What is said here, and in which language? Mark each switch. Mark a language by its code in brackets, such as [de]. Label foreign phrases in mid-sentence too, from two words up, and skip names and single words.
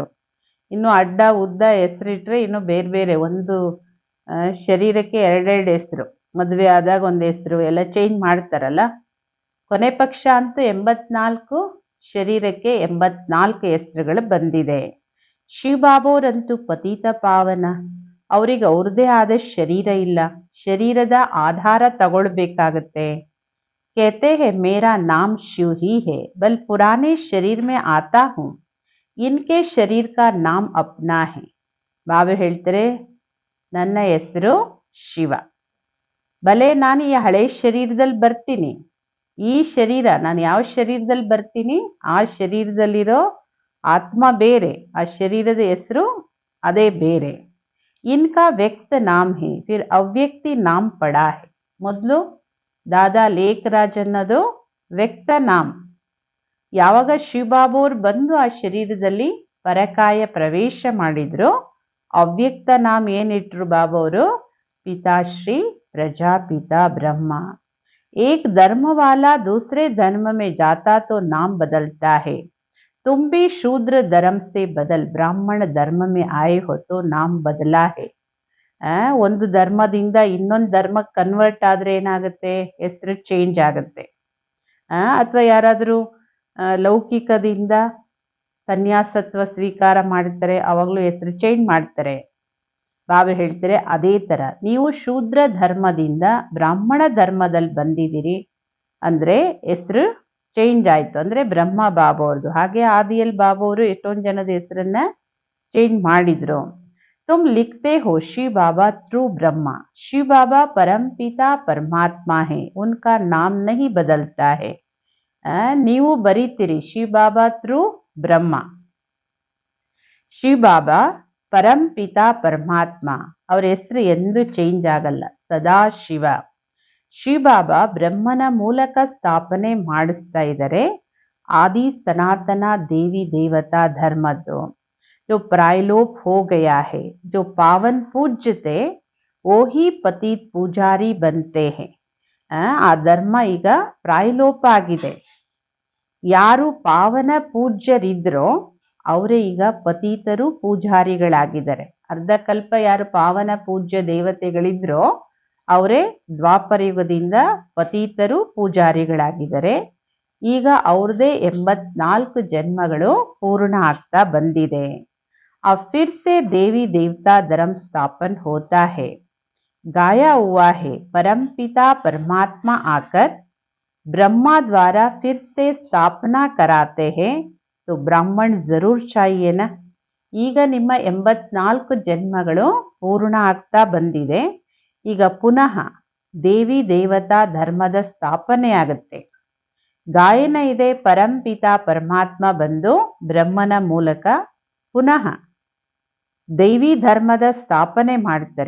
[kn] ಇನ್ನು ಅಡ್ಡ ಉದ್ದ ಹೆಸರಿಟ್ರೆ ಇನ್ನು ಬೇರೆ ಬೇರೆ, ಒಂದು ಶರೀರಕ್ಕೆ 2 ಹೆಸರು, ಮದುವೆ ಆದಾಗ ಒಂದು ಹೆಸರು ಎಲ್ಲ ಚೇಂಜ್ ಮಾಡ್ತಾರಲ್ಲ. ಕೊನೆ ಪಕ್ಷ ಅಂತೂ 84 ಶರೀರಕ್ಕೆ 84 ಹೆಸರುಗಳು ಬಂದಿದೆ. ಶಿವಬಾಬೋರಂತೂ ಪತಿತ ಪಾವನ. ಅವರಿಗೆ ಅವ್ರದೇ ಆದ ಶರೀರ ಇಲ್ಲ, ಶರೀರದ ಆಧಾರ ತಗೊಳ್ಬೇಕಾಗತ್ತೆ. [hi] कहते हैं मेरा नाम शिव ही है, बल पुराने शरीर में आता हूँ, इनके शरीर का नाम अपना है. [kn] ಬಾಬಾ ಹೇಳ್ತಾರೆ, ನನ್ನ ಹೆಸರು ಶಿವ. ಭಲೆ ನಾನು ಈ ಹಳೆ ಶರೀರದಲ್ಲಿ ಬರ್ತೀನಿ, ಈ ಶರೀರ ನಾನು ಯಾವ ಶರೀರದಲ್ಲಿ ಬರ್ತೀನಿ ಆ ಶರೀರದಲ್ಲಿರೋ ಆತ್ಮ ಬೇರೆ, ಆ ಶರೀರದ ಹೆಸರು ಅದೇ ಬೇರೆ. [hi] इनका व्यक्त नाम है फिर अव्यक्ति नाम पड़ा है. [kn] ಮೊದಲು ದಾದಾ ಲೇಖರಾಜ್ ಅನ್ನೋದು [hi] व्यक्त नाम. [kn] ಯಾವಾಗ ಶಿವಬಾಬೋರ್ ಬಂದು ಆ ಶರೀರದಲ್ಲಿ ಪರಕಾಯ ಪ್ರವೇಶ ಮಾಡಿದ್ರು, [hi] अव्यक्त नाम [kn] ಏನಿಟ್ರು ಬಾಬೋರು? ಪಿತಾಶ್ರೀ ಪ್ರಜಾಪಿತಾ ಬ್ರಹ್ಮ. [hi] एक धर्म वाला दूसरे धर्म में जाता तो नाम बदलता है, तुम भी शूद्र धर्म से बदल ब्राह्मण धर्म में आए हो तो नाम बदला है. [kn] ಒಂದು ಧರ್ಮದಿಂದ ಇನ್ನೊಂದು ಧರ್ಮಕ್ಕೆ ಕನ್ವರ್ಟ್ ಆದ್ರೆ ಏನಾಗುತ್ತೆ? ಹೆಸರು ಚೇಂಜ್ ಆಗುತ್ತೆ. ಅಥವಾ ಯಾರಾದರೂ ಲೌಕಿಕದಿಂದ ಸನ್ಯಾಸತ್ವ ಸ್ವೀಕಾರ ಮಾಡ್ತಾರೆ, ಅವಾಗಲೂ ಹೆಸರು ಚೇಂಜ್ ಮಾಡ್ತಾರೆ. ಬಾಬಾ ಹೇಳ್ತಾರೆ, ಅದೇ ಥರ ನೀವು ಶೂದ್ರ ಧರ್ಮದಿಂದ ಬ್ರಾಹ್ಮಣ ಧರ್ಮದಲ್ಲಿ ಬಂದಿದ್ದೀರಿ ಅಂದರೆ ಹೆಸರು ಚೇಂಜ್ ಆಯಿತು. ಅಂದರೆ ಬ್ರಹ್ಮ ಬಾಬಾ ಅವ್ರದ್ದು. ಹಾಗೆ ಆದಿಯಲ್ಲಿ ಬಾಬಾ ಅವರು ಎಷ್ಟೊಂದು ಜನದ ಹೆಸರನ್ನ ಚೇಂಜ್ ಮಾಡಿದ್ರು. [hi] तुम लिखते हो शिव बाबा ट्रू ब्रह्मा, शिव बाबा परम पिता परमात्मा है, उनका नाम नहीं बदलता है. [kn] ನೀವು ಬರೀತೀರಿ ಶಿವ ಬಾಬಾ ಟ್ರೂ ಬ್ರಹ್ಮ, ಶಿವ ಬಾಬಾ ಪರಂ ಪಿತಾ ಪರಮಾತ್ಮ, ಅವರ ಹೆಸರು ಎಂದೂ ಚೇಂಜ್ ಆಗಲ್ಲ, ಸದಾ ಶಿವ. ಶಿವ ಬಾಬಾ ಬ್ರಹ್ಮನ ಮೂಲಕ ಸ್ಥಾಪನೆ ಮಾಡಿಸ್ತಾ ಇದ್ದಾರೆ ಆದಿ ಸನಾತನ ದೇವಿ ದೇವತಾ ಧರ್ಮದ್ದು. [hi] जो प्रायलोप हो गया है, जो पावन पूज्य थे वो ही पतित पूजारी बनते हैं. [kn] ಆ ಧರ್ಮ ಈಗ ಪ್ರಾಯಲೋಪ ಆಗಿದೆ. ಯಾರು ಪಾವನ ಪೂಜ್ಯರಿದ್ರೋ ಅವರೇ ಈಗ ಪತೀತರು ಪೂಜಾರಿಗಳಾಗಿದ್ದಾರೆ. ಅರ್ಧ ಕಲ್ಪ ಯಾರು ಪಾವನ ಪೂಜ್ಯ ದೇವತೆಗಳಿದ್ರೋ ಅವರೇ ದ್ವಾಪರ ಯುಗದಿಂದ ಪತೀತರು ಪೂಜಾರಿಗಳಾಗಿದ್ದಾರೆ. ಈಗ ಅವ್ರದೇ 84 ಜನ್ಮಗಳು ಪೂರ್ಣ ಆಗ್ತಾ ಬಂದಿದೆ. [hi] अब फिर से देवी देवता धर्म स्थापन होता है. गाया हुआ है, परम पिता परमात्मा आकर ब्रह्मा द्वारा फिर से स्थापना कराते हैं, तो ब्राह्मण जरूर चाहिए ना. [kn] ಈಗ ನಿಮ್ಮ 84 ಜನ್ಮಗಳು ಪೂರ್ಣ ಆಗ್ತಾ ಬಂದಿದೆ. ಈಗ ಪುನಃ ದೇವಿ ದೇವತಾ ಧರ್ಮದ ಸ್ಥಾಪನೆ ಆಗುತ್ತೆ. ಗಾಯನ ಇದೆ, ಪರಂ ಪಿತಾ ಪರಮಾತ್ಮ ಬಂದು ಬ್ರಹ್ಮನ ಮೂಲಕ ಪುನಃ ದೈವಿ ಧರ್ಮದ ಸ್ಥಾಪನೆ ಮಾಡ್ತಾರೆ.